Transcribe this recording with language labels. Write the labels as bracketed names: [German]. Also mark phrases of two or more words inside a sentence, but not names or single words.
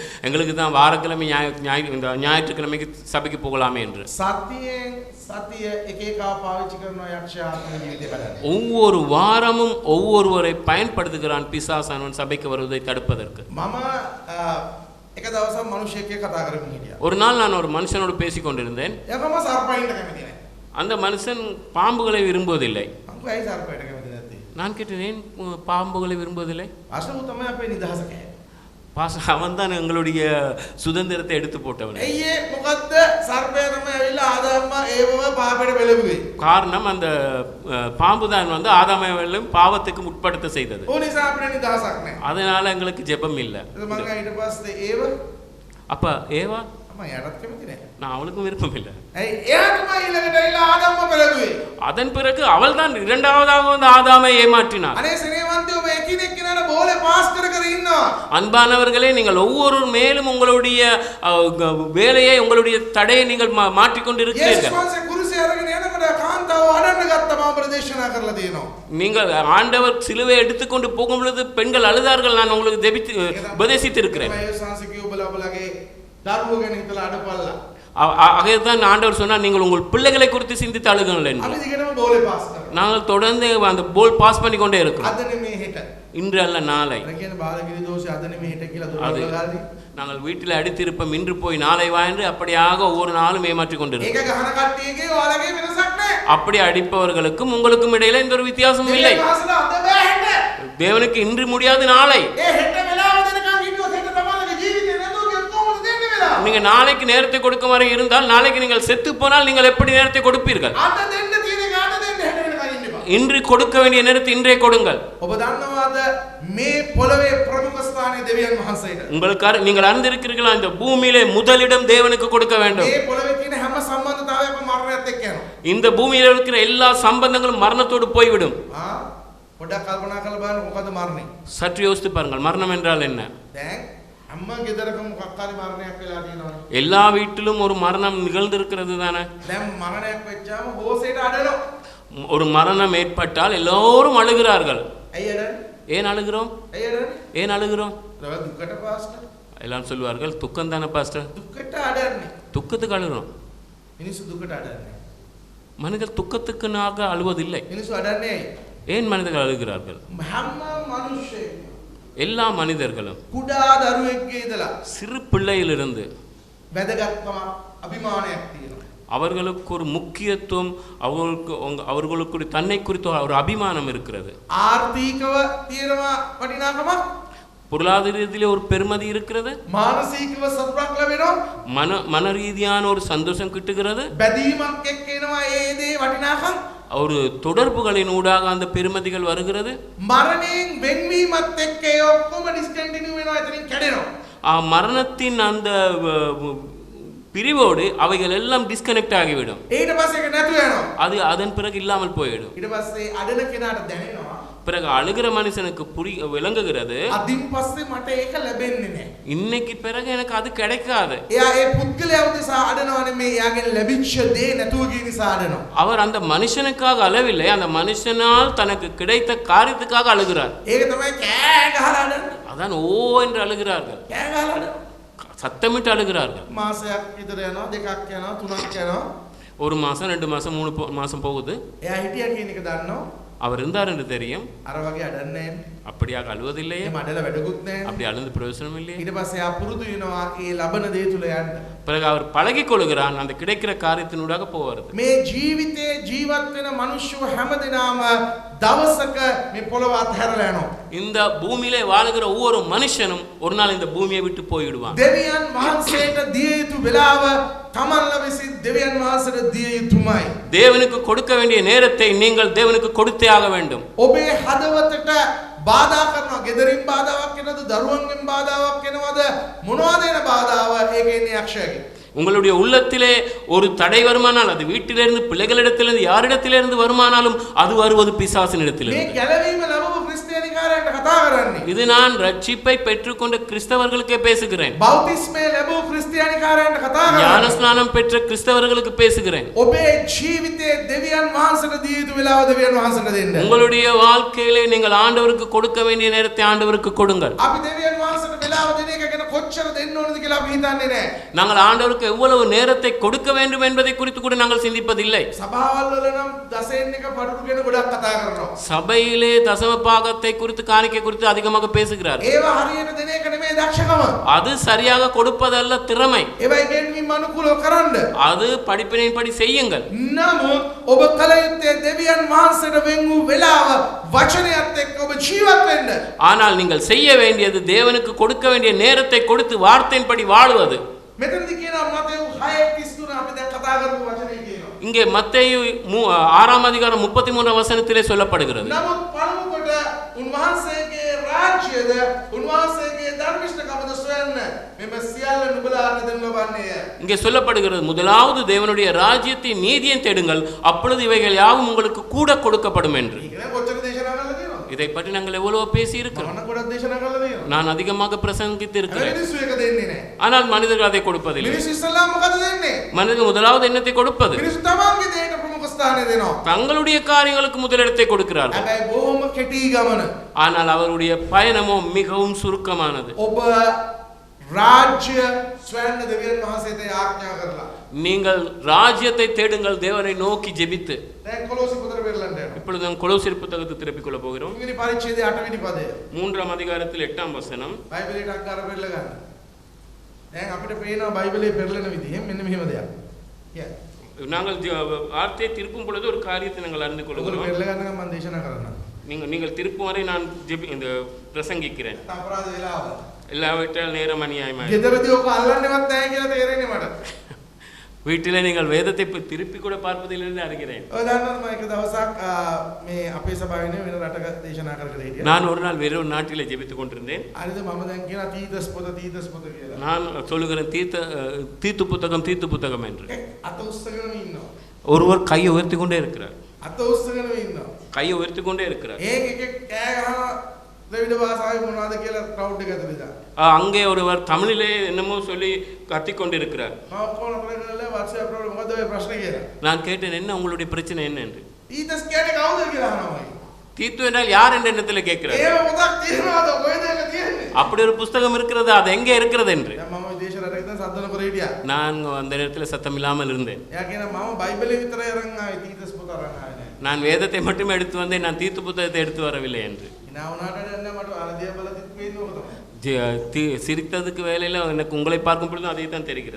[Tamil] எங்களுக்கு தான் வாரக்கிழமை இந்த ஞாயிற்றுக்கிழமைக்கு சபைக்கு போகலாமே என்று. ஒவ்வொரு வாரமும் ஒவ்வொருவரை பயன்படுத்துகிறான் பிசாசானவன் சபைக்கு வருவதை தடுப்பதற்கு. [Sinhala] එක දවසක් මිනිහෙක් එක්ක කතා කරමින් හිටියා. [Tamil] ஒரு நாள் நான் ஒரு மனுஷனோடு பேசி கொண்டிருந்தேன். [Sinhala] එයාම සර්පයින්ට කැමති නැහැ. [Tamil] அந்த மனுஷன் பாம்புகளை விரும்புவதில்லை. [Sinhala] මම ඇයි සර්පයින්ට කැමති නැත්තේ? [Tamil] நான் கேட்டேன், ஏன் பாம்புகளை விரும்புவதில்லை? [Sinhala] අසලු තමයි අපේ නිදහස කෑ. [Tamil] அவன் தான் எங்களுடைய சுதந்திரத்தை எடுத்து போட்டவன். [Sinhala] ඇයි මොකද්ද සර්පයා තමයි ඇවිල්ලා ආදාම්ම ඒවව පාපයට බැලුවේ. [Tamil] காரணம் அந்த பாம்பு தான் வந்து ஆதாமையும் பாவத்துக்கு முற்படுத்த செய்தது. [Sinhala] ඕ නිසා අපේ නිදහසක් නැහැ. [Tamil] அதனால எங்களுக்கு ஜெபம் இல்லை. [Sinhala] මම ඊට පස්සේ ඒව [Tamil] அப்ப ஏவா [Sinhala] මම යටත් කැමති නැහැ. [Tamil] நான் அவளுக்கும் விருப்பம் இல்லை. [Sinhala] ඇයි එයා තමයි ඊළඟට ඇවිල්ලා ආදාම්ම බැලුවේ. [Tamil] அதன் பிறகு அவள் தான் இரண்டாவதாக வந்து ஆதாமை ஏமாற்றினார். [Sinhala] අනේ සෙනෙවන්තයෝ ඔබ එකිනෙක කෙනාට බෝලේ පාස් කර කර ඉන්නවා. [Tamil] அன்பானவர்களே, நீங்கள் ஒவ்வொரு மேலும் உங்களுடைய வேலையை உங்களுடைய தடையை நீங்கள் மாற்றிக்கொண்டு இருக்கிறீர்கள். [Sinhala] යේසුස් කුරුසේ අරගෙන යනකොට කාන්තාව අඬන්න ගත්තා මම ප්‍රදේශනා කරලා තියෙනවා. [Tamil] நீங்கள் ஆண்டவர் சிலுவை எடுத்துக்கொண்டு போகும் பொழுது பெண்கள் அழுதார்கள். நான் உங்களுக்கு உபதேசித்து இருக்கிறேன். [Sinhala] යේසුස් කිව්වල ඔබලගේ දරුවෝ ගැන හිතලා අඬපල්ලා. [Tamil] ஆகையதான் ஆண்டவர் சொன்னார், நீங்கள் உங்கள் பிள்ளைகளை குறித்து சிந்தித்து அழுகுங்கள் என்று. [Sinhala] අපි දිගටම බෝලේ පාස් කරනවා. [Tamil] நாங்கள் தொடர்ந்து அந்த [English] ball pass [Tamil] பண்ணி கொண்டே இருக்கிறோம். [Sinhala] අද නෙමේ හෙට. [Tamil] இன்று அல்ல நாளை. [Sinhala] අර කියන්නේ බාලගිරි දෝෂය අද නෙමේ හෙට කියලා දොරවල් [Tamil] நாங்கள் வீட்டில் அடித்திருப்போம், இன்று போய் நாளை வா என்று அப்படியாக ஒவ்வொரு நாளும் ஏமாற்றிக் கொண்டிருக்கிறோம். [Sinhala] ඒක ගහන කට්ටියගේ ඔයාලගේ වෙනසක් නැහැ. [Tamil] அப்படி அடிப்பவர்களுக்கும் உங்களுக்கும் இடையில எந்த ஒரு வித்தியாசமும் இல்லை. [Sinhala] මාසල අද බෑ හෙට. [Tamil] தேவனுக்கு இன்று முடியாது நாளை. [Sinhala] ඒ හෙට වෙලාව දෙනකන් හිටියොත් හෙට තමන්ගේ ජීවිතේ නැතුව කොහොමද දෙන්නේ වෙලාව? [Tamil] நீங்க நாளைக்கு நேரத்தை கொடுக்கும் வரை இருந்தால் நாளைக்கு நீங்கள் செத்து போனால் நீங்கள் எப்படி நேரத்தை கொடுப்பீர்கள்? [Sinhala] අද දෙන්න තියෙන එක අද දෙන්න හෙට වෙනකන් ඉන්න බෑ. [Tamil] இன்று கொடுக்க வேண்டிய நேரத்தை இன்றே கொடுங்கள். [Sinhala] ඔබ දන්නවාද මේ පොළවේ ප්‍රමුඛ ස්ථානයේ දෙවියන් වහන්සේට? [Tamil] உங்களுக்கு நீங்கள் அறிந்திருக்கிறீர்களா, இந்த பூமியிலே முதலிடம் தேவனுக்கு கொடுக்க வேண்டும். [Sinhala] මේ පොළවේ තියෙන හැම සම්බන්ධතාවයක්ම මරණයත් එක්ක යනවා. [Tamil] இந்த பூமியில இருக்கிற எல்லா சம்பந்தங்களும் மரணத்தோடு போய்விடும். [Sinhala] පොඩ්ඩක් කල්පනා කරලා බලන්න මොකද මරණය? [Tamil] சற்று யோசித்து பாருங்கள், மரணம் என்றால் என்ன? [Sinhala] දැන් අම්මා ගෙදරක මොකක් හරි මරණයක් වෙලා තියෙනවනේ. [Tamil] எல்லா வீட்டிலும் ஒரு மரணம் நிகழ்ந்திருக்கிறது தானே. [Sinhala] දැන් මරණයක් වෙච්චාම හොසේට අඬනවා. [Tamil] ஒரு மரணம் ஏற்பட்டால் எல்லோரும் அழுகிறார்கள். [Sinhala] ඇයි අඬන්නේ? [Tamil] ஏன் அழுகிறோம்? [Sinhala] ඇයි අඬන්නේ? [Tamil] ஏன் அழுகிறோம்? [Sinhala] දුකට පාස්ටර්. [Tamil] எல்லாரும் சொல்வார்கள், துக்கம் தானே பாஸ்டர். [Sinhala] දුකට අඬන්නේ. [Tamil] துக்கத்துக்கு அழுகிறோம். [Sinhala] මිනිස්සු දුකට අඬන්නේ. [Tamil] மனிதர் துக்கத்துக்குனாக அழுவதில்லை. [Sinhala] මිනිස්සු අඬන්නේ ඇයි? [Tamil] ஏன் மனிதர்கள் அழுகிறார்கள்? [Sinhala] හැම මිනිස්සෙක්ම [Tamil] எல்லா மனிதர்களும் [Sinhala] කුඩා දරුවෙක්ගේ ඉඳලා [Tamil] சிறு பிள்ளையிலிருந்து [Sinhala] වැදගත්කමක් අභිමානයක් තියෙනවා. [Tamil] அவர்களுக்கு ஒரு முக்கியத்துவம், அவர்களுக்கு தன்னை குறித்த ஒரு அபிமானம் இருக்கிறது. [Sinhala] ආර්ථිකව තියෙනවා වටිනාකමක්. [Tamil] பொருளாதாரத்திலே ஒரு பெருமதி இருக்கிறது. [Sinhala] මානසිකව සතුටක් ලැබෙනවා. [Tamil] மன ரீதியான ஒரு சந்தோஷம் கிட்டுகிறது. [Sinhala] බැදීමක් එක්ක එනවා ඒ දේ වටිනාකම්. [Tamil] ஒரு தொடர்புகளின் ஊடாக அந்த பெருமதிகள் வருகிறது. [Sinhala] මරණයෙන් වෙන්වීමත් එක්ක ඒ ඔක්කොම ඩිස්කන්ටිනියු වෙනවා, එතනින් කැඩෙනවා. [Tamil] மரணத்தின் அந்த பிரிவோடு அவைகள் எல்லாம் டிஸ்கனெக்ட் ஆகிவிடும். [Sinhala] ඊට පස්සේ ඒක නැතු වෙනවා. [Tamil] அது அதன் பிறகு இல்லாமல் போய்விடும். [Sinhala] ඊට පස්සේ අඩන කෙනාට දැනෙනවා. [Tamil] பிறகு அழுகிற மனுஷனுக்கு விளங்குகிறது, [Sinhala] අදින් පස්සේ මට ඒක ලැබෙන්නේ නැහැ. [Tamil] இன்னைக்கு பிறகு எனக்கு அது கிடைக்காது. [Sinhala] එයා ඒ පුද්ගලයා උදෙසා අඩනවා නෙමෙයි, එයාගෙන් ලැබිච්ච දේ නැතුව ගිය නිසා අඩනවා. [Tamil] அவர் அந்த மனுஷனுக்காக அழவில்லை, அந்த மனுஷனால் தனக்கு கிடைத்த காரியத்துக்காக அழுகிறார். [Sinhala] ඒක තමයි කෑ ගහලා අඩන්නේ. [Tamil] அதான் ஓ என்று அழுகிறார்கள், [Sinhala] කෑ ගහලා අඩනවා. [Tamil] சத்தமிட்டு அழுகிறார்கள். [Sinhala] මාසයක් විතර යනවා, දෙකක් යනවා, තුනක් යනවා. [Tamil] ஒரு மாசம் 2 மாசம் 3 மாசம் போகுது. [Sinhala] එයා හිටියා කියන එක දන්නව. [Tamil] அவர் இருந்தார் என்று தெரியும். [Sinhala] අර වගේ අඩන්නේ නැහැ. [Tamil] அப்படியாக அழுவதில்லையே. [Sinhala] ඒ මඩල වැඩකුත් නැහැ. [Tamil] அப்படி அழுந்து பிரயோஜனம் இல்லையே. [Sinhala] ඊට පස්සේ ආ පුරුදු වෙනවා ඒ ලබන දේ තුල යන්න. [Tamil] பிறகு அவர் பழகிக் கொள்கிறான், அந்த கிடைக்கிற காரியத்தினூடாக போவார்கள். [Sinhala] මේ ජීවිතේ ජීවත් වෙන මිනිස්සු හැමදෙනාම දවසක මේ පොළව අත්හැරලා යනවා. [Tamil] இந்த பூமியிலே வாழுகிற ஒவ்வொரு மனுஷனும் ஒரு நாள் இந்த பூமியை விட்டு போய்விடுவான். [Sinhala] දෙවියන් වහන්සේට දිය යුතු වෙලාව තමන්ලා විසින් දෙවියන් වහන්සේට දිය යුතුමයි. [Tamil] தேவனுக்கு கொடுக்க வேண்டிய நேரத்தை நீங்கள் தேவனுக்கு கொடுத்தே ஆக வேண்டும். [Sinhala] ඔබේ හදවතට බාධා කරනවා. ගෙදරින් බාධාවක් එනවද? දරුවන්ගෙන් බාධාවක් එනවද? මොනවද එන බාධාව? ඒකේ ඉන්නේ යක්ෂයාගේ. [Tamil] உங்களுடைய உள்ளத்திலே ஒரு தடை வருமானால், அது வீட்டிலிருந்து, பிள்ளைகளிடத்திலிருந்து, யாரிடத்திலிருந்து வருமானாலும் அது வருவது பிசாசினிடத்திலிருந்து. [Sinhala] මේ ගැලවීම ලැබුණු ක්‍රිස්තියානිකාරයන්ට කතා කරන්නේ. [Tamil] இது நான் ரட்சிப்பை பெற்றுக்கொண்ட கிறிஸ்தவர்களுக்கே பேசுகிறேன். [Sinhala] බෞතිස්මය ලැබුණු ක්‍රිස්තියානිකාරයන්ට කතා කරන්නේ. [Tamil] ஞானஸ்நானம் பெற்ற கிறிஸ்தவர்களுக்கு பேசுகிறேன். [Sinhala] ඔබේ ජීවිතයේ දෙවියන් වහන්සේට දිය යුතු වෙලාව දෙවියන් වහන්සේට දෙන්න. [Tamil] உங்களுடைய வாழ்க்கையிலே நீங்கள் ஆண்டவருக்கு கொடுக்க வேண்டிய நேரத்தை ஆண்டவருக்கு கொடுங்கள். [Sinhala] අපි දෙවියන් වහන්සේට වෙලාව දෙන එක ගැන කොච්චර දෙන්න ඕනද කියලා අපි හිතන්නේ නැහැ. [Tamil] நாங்கள் ஆண்டவருக்கு எவ்வளவு நேரத்தை கொடுக்க வேண்டும் என்பதை குறித்து கூட நாங்கள் சிந்திப்பதில்லை. [Sinhala] සභාවල් වල නම් දසයෙන් එක පඩු ගැන ගොඩක් කතා කරනවා. [Tamil] சபையிலே தசம பாகத்தை குறித்து காணிக்கை குறித்து அதிகமாக பேசுகிறார். [Sinhala] ඒවා හරියට දෙන එක නෙමෙයි දක්ෂකම. [Tamil] அது சரியாக கொடுப்பதல்ல திறமை. [Sinhala] ඒවා ඉගෙනීම් අනුකූලව කරන්න. [Tamil] அது படிப்பினைப்படி செய்யுங்கள். [Sinhala] නමුත් ඔබ කල යුත්තේ දෙවියන් වහන්සේට වෙන් වූ වෙලාව වචනයත් එක්ක ඔබ ජීවත් වෙන්න. [Tamil] ஆனால் நீங்கள் செய்ய வேண்டியது தேவனுக்கு கொடுக்க வேண்டிய நேரத்தை கொடுத்து வார்த்தையின்படி வாழுவது. [Sinhala] මෙතනදී කියනවා මතෙව් 6:33 අපි දැන් කතා කරපු වචනේ කියනවා. [Tamil] இங்கே மத்தேயு 6ஆம் அதிகாரம் 33 வசனத்திலே சொல்லப்படுகிறது. [Sinhala] නමුත් පළමු කොට උන්වහන්සේගේ රාජ්‍යද උන්වහන්සේගේ ධර්මිෂ්ඨකමද සොයන්න මෙම සියල්ල නුඹලාට දෙන්න ලබන්නේය. [Tamil] இங்கே சொல்லப்படுகிறது முதலாவது தேவனுடைய ராஜ்யத்தை நீதியை தேடுங்கள் அப்பொழுது இவைகள் யாவும் உங்களுக்கு கூட கொடுக்கப்படும் என்று. [Sinhala] ඒක නේ කොච්චර දේශනා කරලා තියෙනවද? [Tamil] இதை பற்றி நாங்கள் எவ்வளவு பேசி இருக்கிறோம். [Sinhala] මම ගොඩක් දේශනා කරලා තියෙනවා. [Tamil] நான் அதிகமாக பிரசங்கித்து இருக்கிறேன். [Sinhala] මිනිස්සු එක දෙන්නේ නැහැ. [Tamil] ஆனால் மனிதர்கள் அதை கொடுப்பதில்லை. [Sinhala] මිනිස්සු ඉස්සල්ලාම මොකද දෙන්නේ? [Tamil] மனிதர்கள் முதலாவது எண்ணத்தை கொடுப்பது. [Sinhala] මිනිස්සු තමන්ගේ දේට ප්‍රමුඛ ස්ථානය දෙනවා. [Tamil] தங்களுடைய காரியங்களுக்கு முதலிடத்தை கொடுக்கிறார்கள். [Sinhala] හැබැයි බොහොම කෙටි ගමන. [Tamil] ஆனால் அவருடைய பயணமோ மிகவும் சுருக்கமானது. [Sinhala] ඔබ රාජ්‍ය ස්වයං දෙවියන් වහන්සේට ආඥා කරලා. [Tamil] நீங்கள் ராஜ்யத்தை தேடுங்கள் தேவனை நோக்கி ஜெபித்து. [Sinhala] දැන් කොලොසි පොතට පෙරලන්න යනවා. [Tamil] இப்பொழுது நாம் கொலோசியர் புத்தகத்தை திருப்பிக் கொள்ள போகிறோம். [Sinhala] තුන්වෙනි පරිච්ඡේදයේ 8 වෙනි පදය. [Tamil] 3ஆம் அதிகாரத்தில் 8ஆம் வசனம். [Sinhala] බයිබලයට අක්කාර පෙරල ගන්න. දැන් අපිට පේනවා බයිබලයේ පෙරලන විදිහ මෙන්න මෙහෙම දෙයක්. කියන්නේ [Tamil] நாங்கள் வார்த்தையை திருப்பும் பொழுது ஒரு காரியத்தை நாங்கள் அறிந்து [Sinhala] ඔගොල්ලෝ [Tamil] கொள்கிறோம். [Sinhala] පෙරල ගන්න මම දේශනා කරන්නම්. [Tamil] நீங்கள் திருப்பும் வரை நான் இந்த பிரசங்கிக்கிறேன். [Sinhala] අපරාධ වෙලාව. [Tamil] இல்லாவிட்டால் நேரம் அநியாயமாய். [Sinhala] ගෙදරදී ඔක අල්ලන්නේවත් නැහැ කියලා තේරෙන්නේ මට. [Tamil] வீட்டிலே நீங்கள் வேதத்தை திருப்பி கூட பார்ப்பதில்லை அறிகிறேன். [Sinhala] ඔය දන්නවද මම එක දවසක් මේ අපේ සභාවේ වෙන රටක දේශනා කර හිටියා. [Tamil] நான் ஒரு நாள் வேறு ஒரு நாட்டிலே ஜெபித்துக் கொண்டிருந்தேன். [Sinhala] හරිද මම දැන් කියනවා තීතස් පොත කියලා. [Tamil] நான் சொல்லுகிறேன் தீத்து புத்தகம் என்று. [Sinhala] අත උස්සගෙන ඉන්නවා. [Tamil] ஒருவர் கையை உயர்த்தி கொண்டே இருக்கிறார். [Sinhala] අත උස්සගෙන ඉන්නවා. [Tamil] கையை உயர்த்தி கொண்டே இருக்கிறார். [Sinhala] ඒකෙක් කෑ ගහනවා ද්‍රවිඩ භාෂාවේ මොනවද කියලා ක්‍රවුඩ් එක ඇතුළේ දාන්න. [Tamil] அங்கே ஒருவர் தமிழிலே என்னமோ சொல்லி கத்திக் கொண்டிருக்கிறார். [Sinhala] මම ඔක්කොම කරගෙන WhatsApp වල මොකද ඔය ප්‍රශ්නේ කියලා. [Tamil] நான் கேட்டேன் என்ன உங்களுடைய பிரச்சனை என்ன என்று. [Sinhala] තීතස් කියන්නේ කවුද කියලා අහනවා. [Tamil] தீத்து என்றால் யார் என்ற எண்ணத்தில் கேட்கிறார். [Sinhala] ඒව පොතක් තියෙනවද කොහෙද ඒක තියෙන්නේ? [Tamil] அப்படி ஒரு புஸ்தகம் இருக்கிறது அது எங்கே இருக்கிறது என்று. [Sinhala] දැන් මම විදේශ රටක ඉඳන් සද්දන කර හිටියා. [Tamil] நான் அந்த நேரத்தில் சத்தம் இல்லாமல் இருந்தேன். [Sinhala] එයා කියනවා මම බයිබලේ විතරයි අරන් ආවේ තීතස් පොත අරන් ආවේ නෑ. [Tamil] நான் வேதத்தை மட்டுமே எடுத்து வந்தேன் நான் தீத்து புத்தகத்தை எடுத்து வரவில்லை என்று. [Sinhala] ඉනා වුණාට දැන් මට අරදියා බලතිත් පේන්නේ ඔක තමයි. [Tamil] சிரித்ததுக்கு வேலையில் எனக்கு உங்களை பார்க்கும் பொழுது அதை தான் தெரிகிறது.